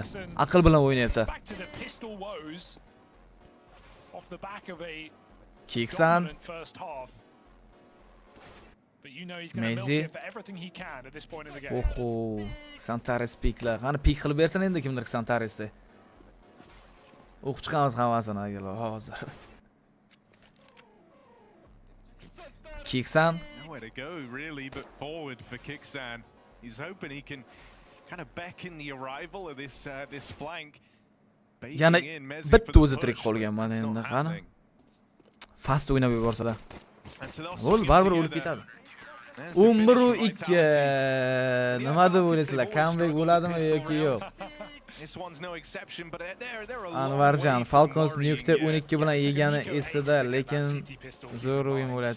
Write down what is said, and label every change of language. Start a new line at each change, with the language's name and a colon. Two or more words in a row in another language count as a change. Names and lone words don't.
Uzbek: Aql bilan o'ynayapti. Kiksan Mezi. Oho, Santares piklar. Qani pik qilib bersin endi kimdir Santaresda. O'qib chiqamiz hammasini agar hozir. Kiksan
English: Nowhere to go really but forward for Kiksan. He's hoping he can kind of beckon the arrival of this flank.
Uzbek: Yana bitta o'zi tirik qolgan mana endi qani. Fast o'ynab yuborsalar. Gol baribir o'lib ketadi. 11-2. Nima deb o'ylaysizlar? Comeback bo'ladimi yoki yo'q? Anvarjon, Falcons Nuke'da 12 bilan yegani esida, lekin zo'r o'yin bo'lyapti.